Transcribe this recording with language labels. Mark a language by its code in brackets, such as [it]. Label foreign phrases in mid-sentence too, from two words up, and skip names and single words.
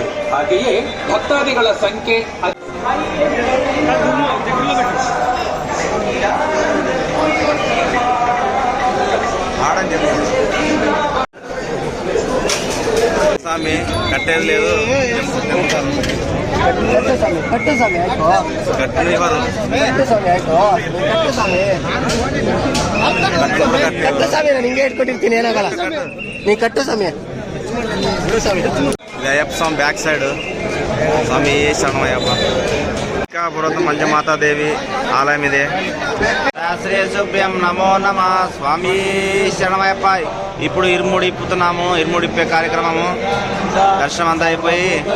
[kn] ಹಾಗೆಯೇ ಭಕ್ತಾದಿಗಳ ಸಂಖ್ಯೆ [te] స్వామి కట్టేది లేదు. [kn] ಕಟ್ಟು ಸ್ವಾಮಿ ಆಯ್ತು, ಕಟ್ಟು ಸ್ವಾಮಿ, ನಾನು ಹಿಂಗೆ ಇಟ್ಕೊಟ್ಟಿರ್ತೀನಿ, ಏನಾಗಲ್ಲ. ನೀ ಕಟ್ಟು ಸ್ವಾಮಿ. [te] అయ్యప్ప స్వామి [en] back side. [te] స్వామి శరణమయ్యప్ప. ఇంకా పురాతన మంజమాతాదేవి ఆలయం ఇదే. శ్రీ శుభ్యం నమో నమ. స్వామి శరణమయ్యప్ప. ఇప్పుడు ఇరుముడి ఇప్పుతున్నాము. ఇరుముడి ఇప్పే కార్యక్రమము దర్శనం అంతా అయిపోయి